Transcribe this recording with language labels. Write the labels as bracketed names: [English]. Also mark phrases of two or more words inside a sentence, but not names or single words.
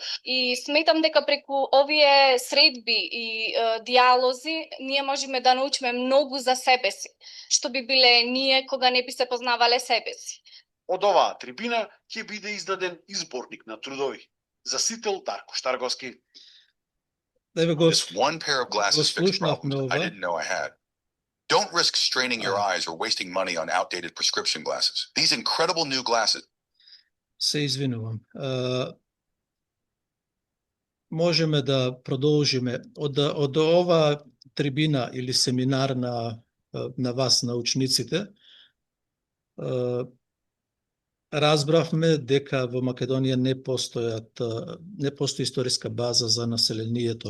[Macedonian] И сметам дека преку овие средби и диалози ние можеме да научиме многу за себе си, што би биле ние кога не би се познавале себе си. Од оваа трибина ќе биде издаден изборник на трудови за Сител Дарко Штарговски. [English] This one pair of glasses fixed problems I didn't know I had. Don't risk straining your eyes or wasting money on outdated prescription glasses. These incredible new glasses. [Macedonian] Се извинувам. Можеме да продолжиме од ова трибина или семинар на вас, научниците. Разбравме дека во Македонија не постои историска база за населението.